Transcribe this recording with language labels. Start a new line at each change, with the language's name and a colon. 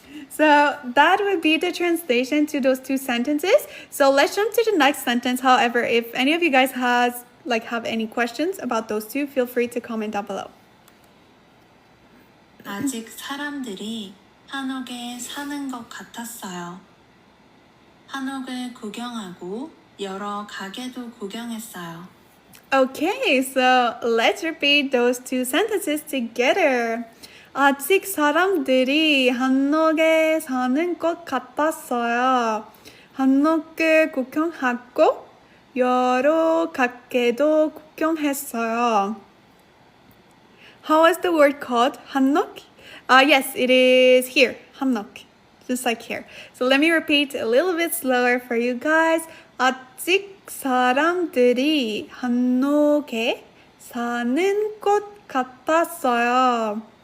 English: So that would be the translation to those two sentences. So let's jump to the next sentence. However, if any of you guys have any questions about those two, feel free to comment down below.
Korean: 아직 사람들이 한옥에 사는 것 같았어요. 한옥을 구경하고 여러 가게도 구경했어요.
English: Okay, so let's repeat those two sentences together.
Korean: 아직 사람들이 한옥에 사는 것 같았어요. 한옥을 구경하고 여러 가게도 구경했어요.
English: How is the word called? 한옥? Yes, it is here. 한옥. Just like here. So let me repeat a little bit slower for you guys.
Korean: 아직 사람들이 한옥에 사는 것 같았어요.